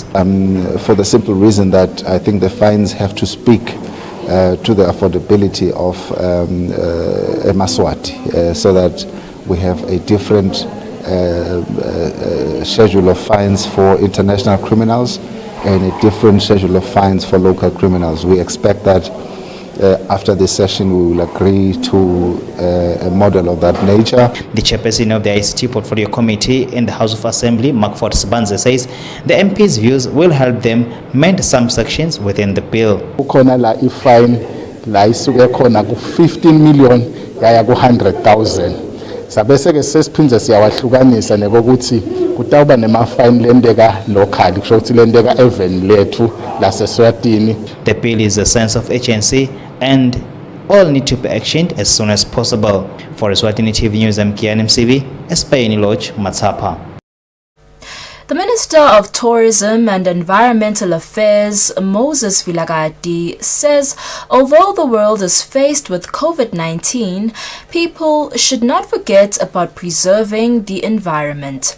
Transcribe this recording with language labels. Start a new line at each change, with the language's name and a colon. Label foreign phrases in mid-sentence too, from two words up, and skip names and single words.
English: For the simple reason that I think the fines have to speak to the affordability of Eswatini, so that we have a different schedule of fines for international criminals and a different schedule of fines for local criminals. We expect that after this session we will agree to a model of that nature. The chairperson of the ICT Portfolio Committee in the House of Assembly, Makford Sibanze, says the MP's views will help them mend some sections within the bill.
Swati: Kukhona la ifine la isuke khona ku 15 million yaya ku 100,000. Sabese ke sesiphindze siyawahlukanisa nekokuthi kutawuba nema-fine lendeka local, kusho ukuthi lendeka even lethu laseSwatini.
English: The bill is a sense of urgency and all need to be actioned as soon as possible. For Eswatini TV News, I'm Kian MCV, Espaini Lodge, Matsapa. The Minister of Tourism and Environmental Affairs, Moses Vilagati, says although the world is faced with COVID-19, people should not forget about preserving the environment.